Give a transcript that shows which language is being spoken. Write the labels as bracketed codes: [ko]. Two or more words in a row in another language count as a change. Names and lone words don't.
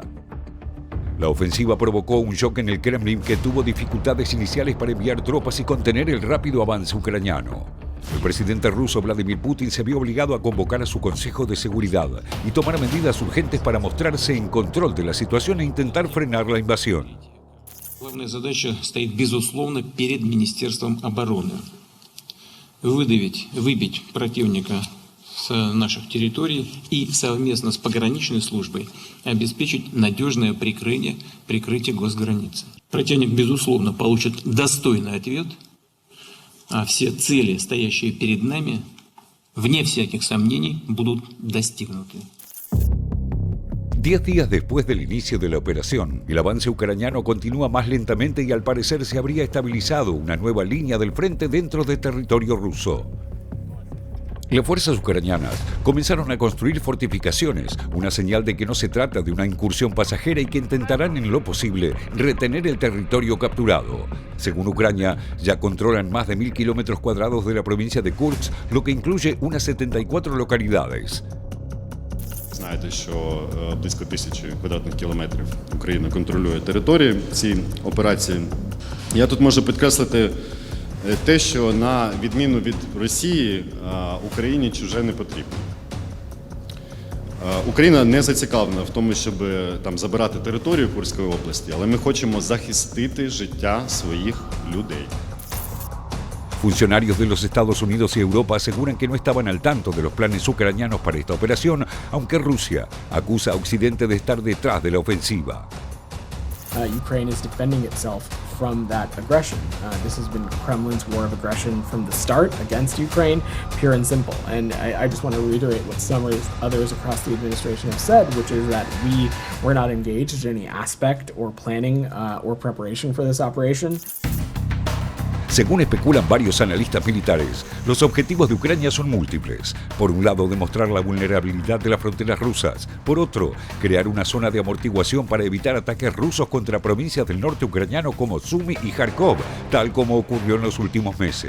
[es] La ofensiva provocó un shock en el Kremlin que tuvo dificultades iniciales para enviar tropas y contener el rápido avance ucraniano. El presidente ruso Vladimir Putin se vio obligado a convocar a su Consejo de Seguridad y tomar medidas urgentes para mostrarse en control de la situación e intentar frenar la invasión. [ru] Главная задача стоит, безусловно, перед Министерством обороны. Выбить противника с наших территорий и совместно с пограничной службой обеспечить надежное прикрытие госграницы. Противник, безусловно, получит достойный ответ, а все цели, стоящие перед нами, вне всяких сомнений, будут достигнуты. [es] 10 días después del inicio de la operación, el avance ucraniano continúa más lentamente y al parecer se habría estabilizado una nueva línea del frente dentro de territorio ruso. Las fuerzas ucranianas comenzaron a construir fortificaciones, una señal de que no se trata de una incursión pasajera y que intentarán en lo posible retener el territorio capturado. Según Ucrania, ya controlan más de 1.000 kilómetros cuadrados de la provincia de Kursk, lo que incluye unas 74 localidades. [uk] Знаєте, що близько 1000 квадратних кілометрів Україна контролює території в цій операції. Я тут можу підкреслити те, що на відміну від Росії, Україні чуже не потрібно. Україна не зацікавлена в тому, щоб там забирати територію Курської області, але ми хочемо захистити життя своїх людей. [es] Funcionarios de los Estados Unidos y Europa aseguran que no estaban al tanto de los planes ucranianos para esta operación, aunque Rusia acusa a Occidente de estar detrás de la ofensiva. [en] Ukraine is defending itself from that aggression. This has been Kremlin's war of aggression from the start against Ukraine, pure and simple. And I just want to reiterate what some others across the administration have said, which is that we were not engaged in any aspect or planning or preparation for this operation. [es] Según especulan varios analistas militares, los objetivos de Ucrania son múltiples. Por un lado, demostrar la vulnerabilidad de las fronteras rusas. Por otro, crear una zona de amortiguación para evitar ataques rusos contra provincias del norte ucraniano como Sumy y Kharkov, tal como ocurrió en los últimos meses.